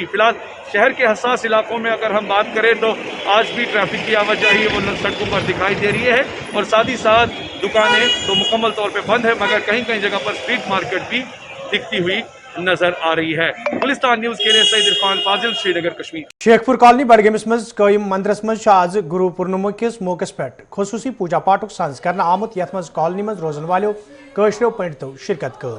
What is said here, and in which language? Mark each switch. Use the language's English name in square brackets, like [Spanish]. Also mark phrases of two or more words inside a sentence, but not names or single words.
[Hindi] फिलहाल शहर के हसास इलाकों में अगर हम बात करें तो आज भी ट्रैफिक की आवाजाही वो सड़कों पर दिखाई दे रही है और साथ ही साथ दुकानें तो मुकम्मल तौर पर बंद है, मगर कहीं कहीं जगह पर [English] street market [Hindi] भी दिखती हुई नजर आ रही है। गुलिस्तान न्यूज के लिए सईद इरफान फाजिल, श्रीनगर, कश्मीर। [Kashmiri] शेखपुर कॉलोनी बडगमिस मज कयम मंदिरस मज आज गुरु पूर्णिमा किस मौकस पे खसूसी पूजा पाठुक सांस करना आमुत यथ मज कॉलोनी मज रोजन वालो कशरो पंडितों शिरकत कर।